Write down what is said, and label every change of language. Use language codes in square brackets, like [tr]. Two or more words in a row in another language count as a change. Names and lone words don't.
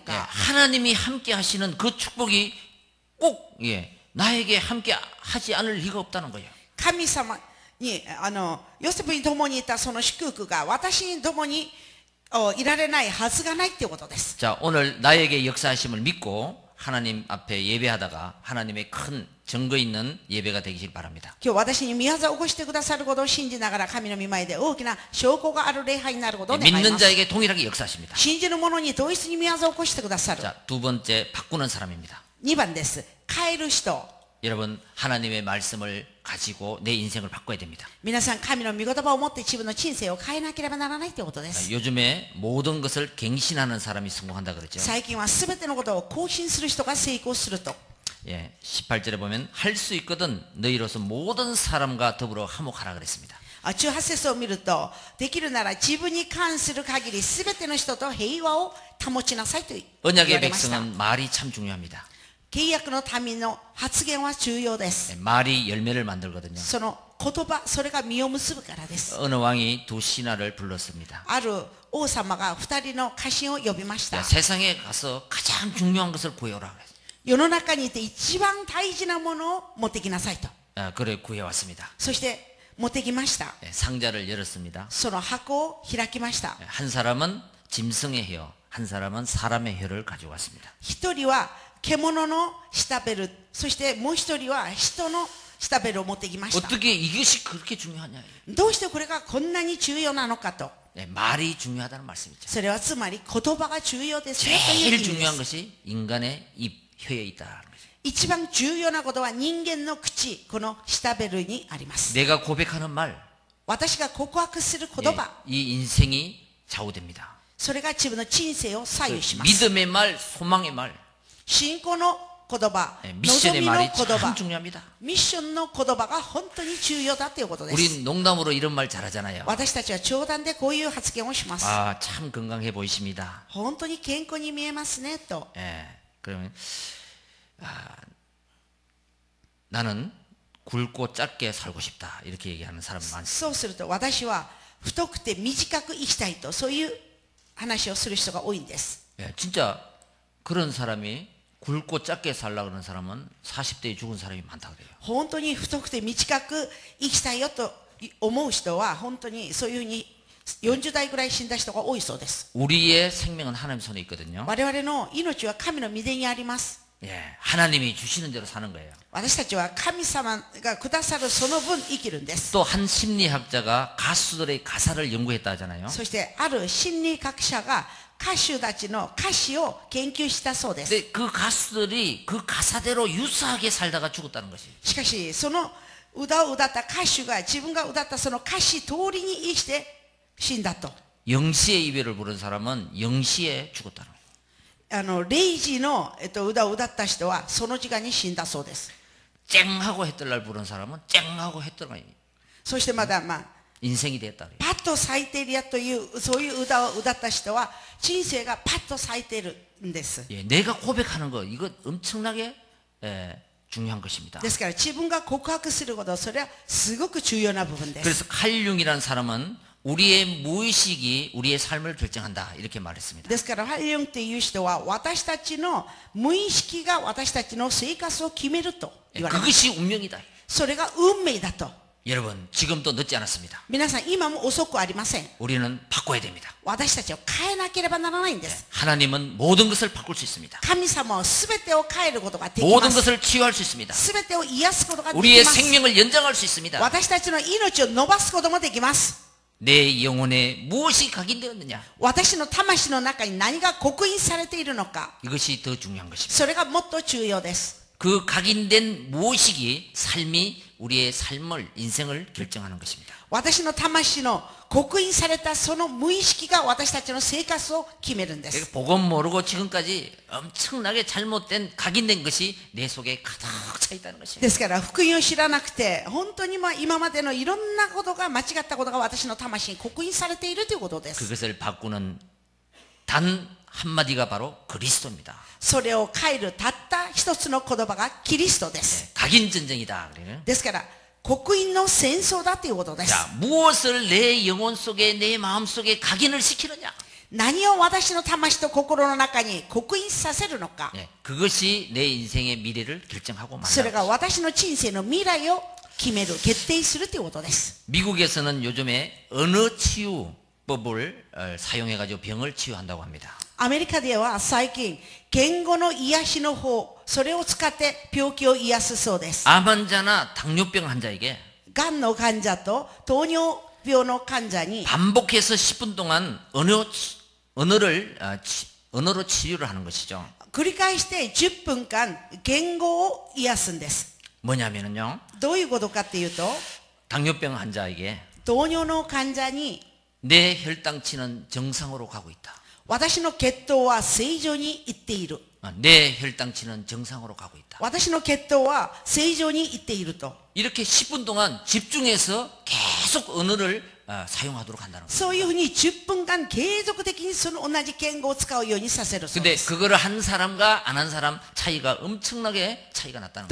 [ko] 예, [ja] か。 [ko] 하나님이 함께 하시는 그 축복이 꼭 나에게 함께 하지 않을 리가 없다는 거예요. [ja] 神様にヨセフに共にいたその祝福が私に共にいられないはずがないっていうことです。 [ko] 자, 오늘 나에게 역사하심을 믿고 하나님 앞에 예배하다가 하나님의 큰 증거 있는 예배가 되기를 바랍니다. [ja] 今日私に宮業を起こしてくださることを信じながら神の御前で大きな証拠がある礼拝になることを願い [ko] 믿는 [ja] ます。 [ko] 자에게 동일하게 역사하십니다. [ja] 信じる者に同一に宮業を起こしてくださる。 [ko] 자, 두 번째 바꾸는 사람입니다. [ja] 2 番です。変える人。 [ko] 여러분, 하나님의 말씀을 가지고 내 인생을 바꿔야 됩니다. [ja] 皆さん神の御言葉を持って自分の人生を変えなければならないということです。 [ko] 요즘에 모든 것을 갱신하는 사람이 성공한다 그랬죠. [ja] 最近は全てのことを更新する人が成功すると。 [ko] 예, 18절에 보면 할 수 있거든 너희로서 모든 사람과 더불어 화목하라 그랬습니다. [ja] 18 節を見ると、できるなら自分に関する限り全ての人と平和を保ちなさいと言わ [ko] 언약의 [ja] れました。 [ko] 백성은 말이 참 중요합니다. [ja] 契約の民の発言は重要です。 [ko] 예, 말이 열매를 만들거든요. [ja] その言葉、それが実を結ぶからです。 [ko] 어느 왕이 두 신하를 불렀습니다. [ja] ある王様が2人の家臣を呼びまし [ko] 야, [ja] た。 [ko] 세상에 가서 가장 중요한 것을 구해오라 그랬어요. [ja] 世の中にいて一番大事なものを持ってきなさいと。 [ko] 그래 구해왔습니다. [ja] そして持ってきました。 [ko] 예, 상자를 열었습니다. [ja] その箱を開きました。 [ko] 예, 한 사람은 짐승의 혀, 한 사람은 사람의 혀를 가지고 왔습니다. [ja] 一人は獣の舌ベル、そしてもう一人は人の舌ベルを持ってきました。 [ko] 어떻게 이것이 그렇게 중요하냐? [ja] どうしてこれがこんなに重要なのかと。 [ko] 예, 말이 중요하다는 말씀이죠. [ja] それはつまり言葉が重要ですねという意 [ko] 제일 [ja] 味で [ko] 중요한 [ja] す。 [ko] 것이 인간의 입, 혀에 있다는 거죠. [ja] 一番重要なことは人間の口、この舌ベルにあります。 [ko] 내가 고백하는 말, [ja] 私が告白する言葉、 [ko] 예, 이 인생이 좌우됩니다. [ja] それが自分の人生を左右します。 [ko] 믿음의 말, 소망의 말, [ja] 信仰の言葉、 [ko] 예, [ja] 望 [ko] 미션의 [ja] みの [ko] 말이 [ja] 言 [ko] 참 [ja] 葉、 [ko] 중요합니다. [ja] ミッションの言葉が本当に重要だということです。 [ko] 우리 농담으로 이런 말 잘하잖아요. [ja] 私たちは冗談でこういう発言をします。 [ko] 아, 참 건강해 보이십니다. [ja] 本当に健康に見えますねと。 [ko] 예, 그러면 나는 굵고 짧게 살고 싶다 이렇게 얘기하는 사람 많습니다. [ja] そうすると私は太くて短く生きたいと、そういう話をする人が多いんです。 [ko] 예, 진짜 그런 사람이 굵고 짧게 살라 그러는 사람은 40대에 죽은 사람이 많다 그래요. [ja] 本当に太くて短く生きたいよと思う人は本当にそういうふうに40代ぐらい死んだ人が多いそうです。 [ko] 우리의 생명은 하나님 손에 있거든요. [ja] 我々の命は神の御手にあります。 [ko] 예, 하나님이 주시는 대로 사는 거예요. [ja] 私たちは神様がくださるその分生きるんです。 [ko] 또 한 심리학자가 가수들의 가사를 연구했다 하잖아요. [ja] そしてある心理学者が歌手たちの歌詞を研究したそうです。 [ko] 근데 그 가수들이 그 가사대로 유사하게 살다가 죽었다는 것이. [ja] しかしその歌を歌った歌手が自分が歌ったその歌詞通りに生きて死んだと。 [ko] 영시의 이별을 부른 사람은 영시에 죽었다는 거예요. [ja] 0 時の、歌を歌った人はその時間に死んだそうです。 [ko] 쨍하고 했던 날 부른 사람은 쨍하고 했던 날 [ja] そしてまだ [ko] 인생이 됐다 그래요. [ja] パッと咲いているやというそういう歌を歌った人は人生がパッと咲いているんです。 [ko] 예, 내가 고백하는 거 이거 엄청나게 중요한 것입니다. [ja] ですから自分が告白すること、それはすごく重要な部分です。 [ko] 그래서 칼융이라는 사람은 우리의 무의식이 우리의 삶을 결정한다 이렇게 말했습니다. [ja] ですからハリヨンという人は私たちの無意識が私たちの生活を決めると言われます。 [ko] 그것이 운명이다. [ja] それが運命だと。 [ko] 여러분 지금도 늦지 않았습니다. [ja] 皆さん今も遅くありません。 [ko] 우리는 바꿔야 됩니다. [ja] 私たちを変えなければならないんです。 [ko] 하나님은 모든 것을 바꿀 수 있습니다. [ja] 神様は全てを変えることができ [ko] 모든 [ja] ます。 [ko] 것을 치유할 수 있습니다. [ja] 全てを癒すことがで [ko] 우리의 [ja] きます。 [ko] 생명을 연장할 수 있습니다. [ja] 私たちの命を伸ばすこともできます。 [ko] 내 영혼에 무엇이 각인되었느냐? [ja] 私の魂の中に何が刻印されているのか。 [ko] 이것이 더 중요한 것입니다. [ja] それがもっと重要です。 [ko] 그 각인된 무의식이 삶이 우리의 삶을 인생을 결정하는 것입니다. [ja] 私の魂の刻印されたその無意識が私たちの生活を決めるんです。 [ko] 복음 모르고 지금까지 엄청나게 잘못된 각인된 것이 내 속에 가득 차 있다는 것입니다. [ja] ですから福音を知らなくて本当に今までのいろんなことが間違ったことが私の魂に刻印されているということです。 [ko] 그것을 바꾸는 단 한마디가 바로 그리스도입니다. [ja] それを変えるたった一つの言葉がキリストです。 [ko] 각인 전쟁이다. 그래요. [ja] ですから刻印の戦争だということです。 [ko] 자, 무엇을 내 영혼 속에 내 마음 속에 각인을 시키느냐? [ja] 何を私の魂と心の中に刻印させるのか。 [ko] 그것이 내 인생의 미래를 결정하고 [ja] それ [ko] 만드는 [ja] が私の人生の未来を決める決定するということです。 [ko] 미국에서는 요즘에 언어 치유법을 사용해가지고 병을 치유한다고 합니다. [ja] アメリカでは最近言語の癒しの方それを使って病気を癒すそうです。 [ko] 암 환자나 당뇨병 환자에게 [ja] がんの患者と糖尿病の患者に [ko] 반복해서 10분 동안 언어로 치유를 하는 것이죠. [ja] 繰り返して10分間言語を癒すんです。 [ko] 뭐냐면요, [ja] どういうことかっていうと [ko] 당뇨병 환자에게 [ja] 糖尿の患者に [ko] 내 혈당치는 정상으로 가고 있다. [ja] 私の血糖は正常にいっている。 [ko] 내 혈당치는 정상으로 가고 있다. [ja] 私の血糖は正常にいっていると。 [ko] 이렇게 10분 동안 집중해서 계속 언어를 사용하도록 한다는 거예요. [ja] そういうふうに10分間継続的にその同じ言語を使うようにさせるそう [ko] 근데 [ja] です。 [ko] 그거를 한 사람과 안 한 사람 차이가 엄청나게 차이가 났다는